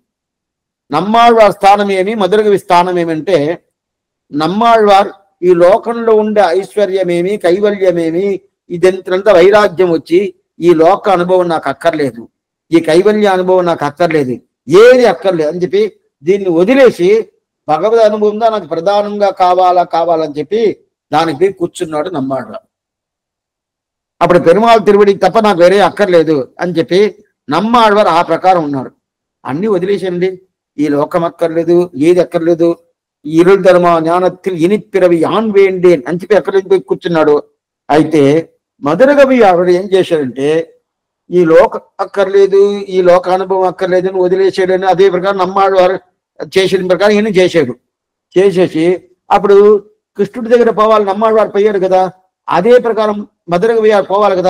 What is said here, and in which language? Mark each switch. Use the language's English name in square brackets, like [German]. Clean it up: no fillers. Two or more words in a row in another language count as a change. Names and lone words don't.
[Telugu] నమ్మాళ్ళవారి స్థానం ఏమి, మధుర కవి స్థానం ఏమంటే నమ్మాళ్ళవారు ఈ లోకంలో ఉండే ఐశ్వర్యమేమి కైవల్యమేమి ఇదంతా వైరాగ్యం వచ్చి ఈ లోక అనుభవం నాకు అక్కర్లేదు, ఈ కైవల్య అనుభవం నాకు అక్కర్లేదు, ఏది అక్కర్లేదు అని చెప్పి దీన్ని వదిలేసి భగవద్ అనుభవంగా నాకు ప్రధానంగా కావాలని చెప్పి దానికి కూర్చున్నాడు నమ్మాళ్ళవారు. అప్పుడు పెరుమాళ్ తిరువడికి తప్ప నాకు వేరే అక్కర్లేదు అని చెప్పి నమ్మాళ్ళవారు ఆ ప్రకారం ఉన్నారు. అన్ని వదిలేసండి, ఈ లోకం అక్కర్లేదు, ఏది అక్కర్లేదు, [Tamil] இருள் தர்ம ஞானத்தில் இனிப்பிறவி யான் வேண்டேன் [Telugu] అని చెప్పి ఎక్కడికి పోయి కూర్చున్నాడు. అయితే మధుర కవి ఆవిడ ఏం చేశాడంటే ఈ లోక అక్కర్లేదు, ఈ లోక అనుభవం అక్కర్లేదు అని వదిలేసాడని అదే ప్రకారం నమ్మాళ్ళవారు చేసిన ప్రకారం ఈయన చేశాడు. చేసేసి అప్పుడు కృష్ణుడి దగ్గర పోవాలి, నమ్మాళ్ళవారు పోయాడు కదా, అదే ప్రకారం మధుర కవి పోవాలి కదా.